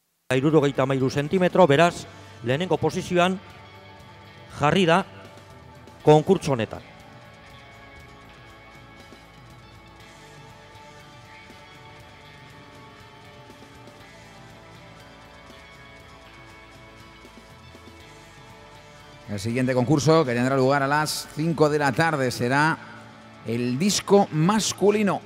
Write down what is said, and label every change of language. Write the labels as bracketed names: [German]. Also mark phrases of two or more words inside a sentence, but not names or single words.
[Basque] 63 zentimetro, beraz, lehenengo posizioan jarri da konkurtso honetan. [Spanish] El siguiente concurso, que tendrá lugar a las 5 de la tarde, será el disco masculino.